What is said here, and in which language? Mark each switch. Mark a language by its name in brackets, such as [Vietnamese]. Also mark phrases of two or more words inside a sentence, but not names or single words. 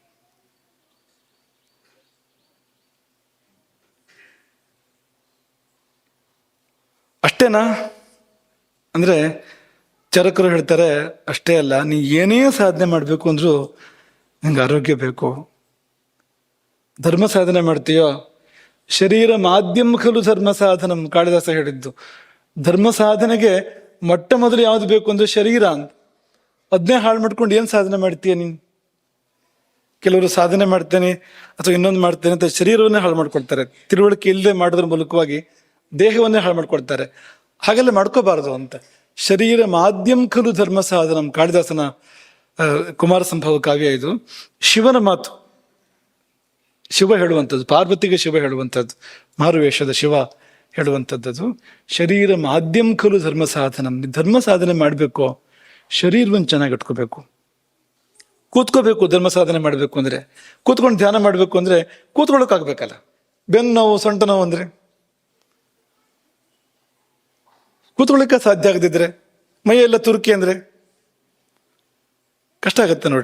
[Kannada] ಅಷ್ಟೇನಾ ಅಂದ್ರೆ, ಚರಕರು ಹೇಳ್ತಾರೆ ಅಷ್ಟೇ ಅಲ್ಲ, ನೀ ಏನೇ ಸಾಧನೆ ಮಾಡಬೇಕು ಅಂದ್ರೂ ನಿಂಗೆ ಆರೋಗ್ಯ ಬೇಕು. ಧರ್ಮ ಸಾಧನೆ ಮಾಡ್ತೀಯೋ, [Sanskrit] ಶರೀರ ಮಾಧ್ಯಮ ಖಲು ಧರ್ಮ ಸಾಧನಂ, [Kannada] ಕಾಳಿದಾಸ ಹೇಳಿದ್ದು. ಧರ್ಮ ಸಾಧನೆಗೆ ಮೊಟ್ಟ ಮೊದಲು ಯಾವ್ದು ಬೇಕು ಅಂದ್ರೆ ಶರೀರ ಅಂತ. ಅದನ್ನೇ ಹಾಳು ಮಾಡ್ಕೊಂಡು ಏನು ಸಾಧನೆ ಮಾಡ್ತೀಯ ನೀನು? ಕೆಲವರು ಸಾಧನೆ ಮಾಡ್ತೇನೆ ಅಥವಾ ಇನ್ನೊಂದು ಮಾಡ್ತೇನೆ ಅಂತ ಶರೀರವನ್ನೇ ಹಾಳು ಮಾಡ್ಕೊಳ್ತಾರೆ. ತಿಳುವಳಿಕೆ ಇಲ್ಲದೆ ಮಾಡೋದ್ರ ಮೂಲಕವಾಗಿ ದೇಹವನ್ನೇ ಹಾಳು ಮಾಡ್ಕೊಳ್ತಾರೆ. ಹಾಗೆಲ್ಲ ಮಾಡ್ಕೋಬಾರದು ಅಂತ. [Sanskrit] ಶರೀರ ಮಾಧ್ಯಮ ಖಲು ಧರ್ಮ ಸಾಧನಂ, [Kannada] ಕಾಳಿದಾಸನ ಕುಮಾರ ಸಂಭವ ಕಾವ್ಯ ಇದು. ಶಿವನ ಮಾತು, ಶಿವ ಹೇಳುವಂಥದ್ದು, ಪಾರ್ವತಿಗೆ ಶಿವ ಹೇಳುವಂಥದ್ದು, ಮಾರುವೇಷದ ಶಿವ ಹೇಳುವಂಥದ್ದು. [Sanskrit] ಶರೀರ ಮಾಧ್ಯಮ ಖಲು ಧರ್ಮ ಸಾಧನಂ. [Kannada] ಧರ್ಮ ಸಾಧನೆ ಮಾಡಬೇಕು, ಶರೀರವನ್ನು ಚೆನ್ನಾಗಿ ಇಟ್ಕೋಬೇಕು. ಕೂತ್ಕೋಬೇಕು. ಧರ್ಮ ಸಾಧನೆ ಮಾಡಬೇಕು ಅಂದ್ರೆ, ಕೂತ್ಕೊಂಡು ಧ್ಯಾನ ಮಾಡಬೇಕು ಅಂದ್ರೆ ಕೂತ್ಕೊಳ್ಳೋಕ್ಕಾಗಬೇಕಲ್ಲ. ಬೆನ್ನು ನೋವು, ಸೊಂಟ ನೋವು ಅಂದ್ರೆ ಕೂತ್ಕೊಳ್ಳಿಕ್ಕೆ ಸಾಧ್ಯ ಆಗದಿದ್ರೆ, ಮೈಯೆಲ್ಲ ತುರುಕಿ ಅಂದ್ರೆ ಕಷ್ಟ ಆಗತ್ತೆ ನೋಡಿ.